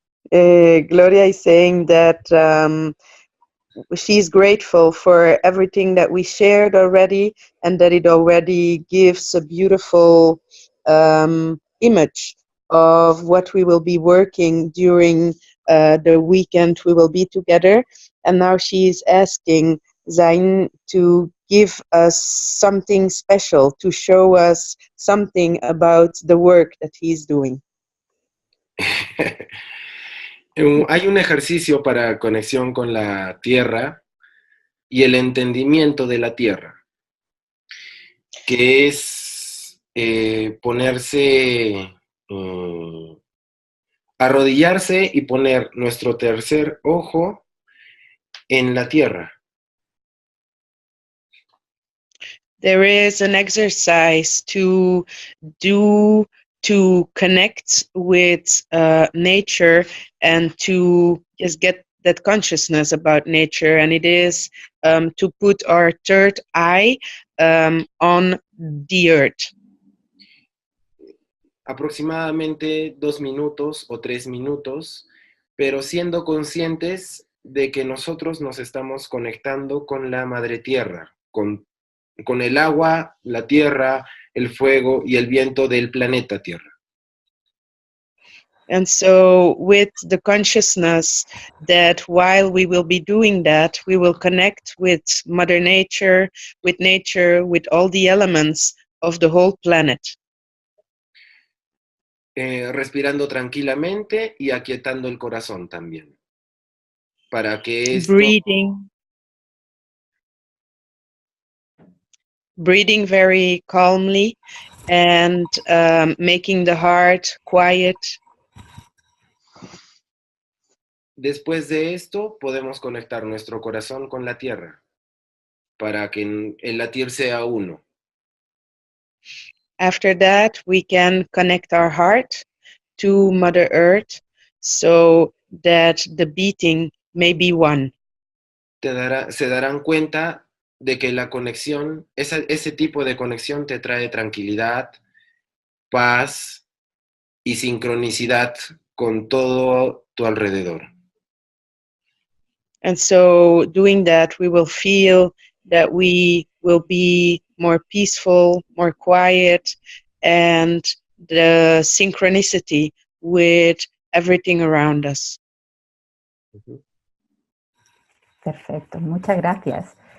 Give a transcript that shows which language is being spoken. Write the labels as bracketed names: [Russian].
[English] Gloria is saying that she's grateful for everything that we shared already, and that it already gives a beautiful image of what we will be working during the weekend we will be together. And now she's asking Zain to give us something special, to show us something about the work that he's doing. [Spanish] Hay un ejercicio para conexión con la tierra y el entendimiento de la tierra, que es ponerse, arrodillarse y poner nuestro tercer ojo en la tierra. [English] There is an exercise to do to connect with nature and to just get that consciousness about nature, and it is to put our third eye on the earth. [Spanish] Aproximadamente 2 minutos o 3 minutos, pero siendo conscientes de que nosotros nos estamos conectando con la madre tierra, con el agua, la tierra, el fuego y el viento del planeta Tierra. [English] And so with the consciousness that while we will be doing that, we will connect with Mother Nature, with all the elements of the whole planet. [Spanish] Respirando tranquilamente y aquietando el corazón también. Para que esto... [English] Breathing very calmly and making the heart quiet. [Spanish] Después de esto, podemos conectar nuestro corazón con la tierra, para que el latir sea uno. [English] After that, we can connect our heart to Mother Earth so that the beating may be one. [Spanish] Se darán cuenta de que la conexión, ese tipo de conexión te trae tranquilidad, paz y sincronicidad con todo tu alrededor. [English] And so doing that, we will feel that we will be more peaceful, more quiet, and the synchronicity with everything around us. [Spanish] Perfecto, muchas gracias.